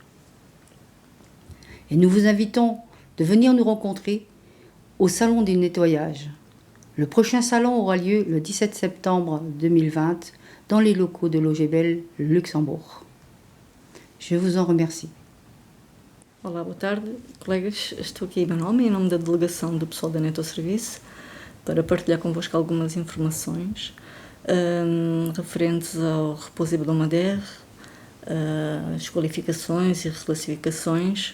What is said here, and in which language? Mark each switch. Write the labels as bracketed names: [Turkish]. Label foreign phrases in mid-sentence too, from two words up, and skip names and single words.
[French] Et nous vous invitons de venir nous rencontrer au Salon du nettoyage. Le prochain salon aura lieu le 17 septembre 2020 dans les locaux de l'OGBL Luxembourg. Je vous en remercie. [Portuguese] Olá, boa tarde, colegas. Estou aqui em meu nome, em nome da delegação do pessoal da Netto Service, para partilhar convosco algumas informações referentes ao repouso hebdomadaire, as qualificações e reclassificações.